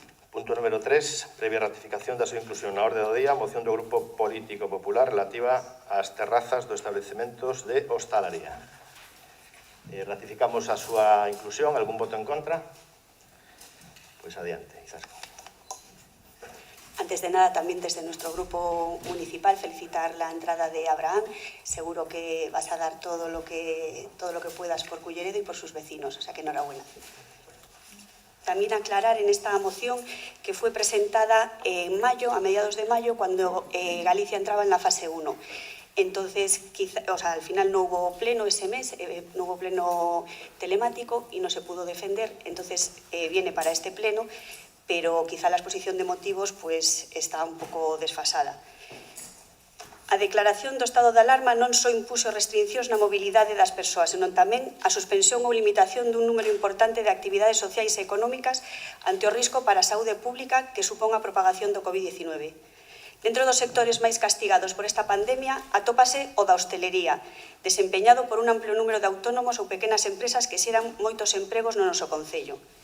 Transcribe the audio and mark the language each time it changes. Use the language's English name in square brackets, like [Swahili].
[Galician] Punto número 3, previa ratificación da súa inclusión na orde do día, moción do Grupo Político Popular relativa ás terrazas dos establecementos de hostalaría. Ratificamos a súa inclusión. Algún voto en contra? Pois adiante, Izasco. [Spanish] Antes de nada, también desde nuestro grupo municipal, felicitar la entrada de Abraham. Seguro que vas a dar todo lo que puedas por Culleredo y por sus vecinos, o sea que enhorabuena. También aclarar en esta moción que fue presentada en mayo, a mediados de mayo, cuando Galicia entraba en la fase 1. Entonces, al final no hubo pleno ese mes, no hubo pleno telemático y no se pudo defender. Entonces, viene para este pleno, pero quizá la exposición de motivos pues está [Galician] un pouco [Spanish] desfasada. [Galician] A declaración do estado de alarma non só impuxo restriccións na mobilidade das persoas, senón tamén a suspensión ou limitación dun número importante de actividades sociais e económicas ante o risco para a saúde pública que supón a propagación do COVID-19. Dentro dos sectores máis castigados por esta pandemia, atópase o da hostelería, desempeñado por un amplio número de autónomos ou pequenas empresas que xeran moitos empregos no noso concello.